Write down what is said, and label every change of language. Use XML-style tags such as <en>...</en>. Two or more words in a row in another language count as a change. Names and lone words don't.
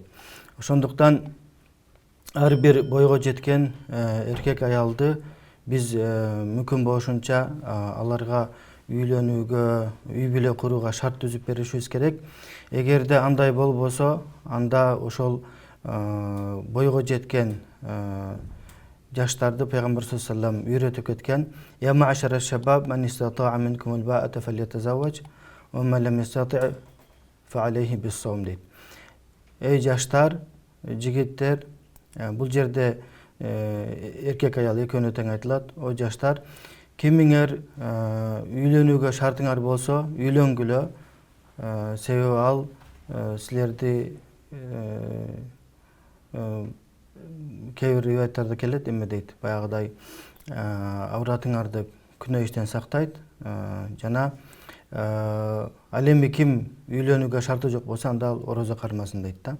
<ky>Ошондуктан ар бир бойго жеткен эркек аялды биз мүмкүн болушунча аларга үйлөнүүгө, үй бүлө курууга шарт түзүп беришибиз керек. Эгерде андай болбосо, анда ошол бойго жеткен жаштарды Пайгамбар</ky> <ar>صلى الله عليه وسلم</ar> <ky>үйрөтүп кеткен.</ky> <ar>يا معشر الشباب من استطاع منكم الباءة فليتزوج ومن لم يستطع فعليه بالصوم дейт.</ar> <ky>Эй жаштар, жигиттер, бул жерде эркек аял экөөнө тең айтылат. О жаштар, кимиңер үйлөнүүгө шартыңар болсо, үйлөнгүлө. Себеби ал силерди кээ бир риwаяттарда келет, эме дейт, баягыдай авратыңарды күнөө иштен сактайт жана ал эми ким үйлөнүүгө шарты жок болсо, анда ал орозо кармасын дейт да.</ky>